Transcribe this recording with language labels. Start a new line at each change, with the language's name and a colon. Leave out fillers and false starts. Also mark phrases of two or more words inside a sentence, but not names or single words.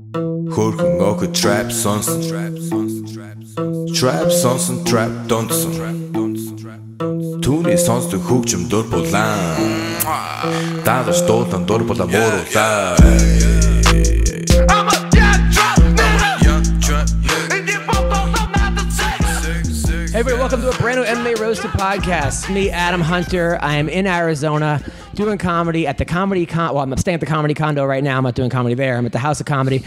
Mongolian: Хөрхөн охид trap сонсон Trap сонсон trap донсон Түүний сонсдог хөгжим дур булаан Дагаж дуулан дур булаа мууруулаа
English: Hey everybody, welcome to a brand new MMA Roasted podcast. Me, Adam Hunter. I am in Arizona doing comedy at the Comedy Well, I'm staying at the Comedy Condo right now. I'm not doing comedy there. I'm at the House of Comedy.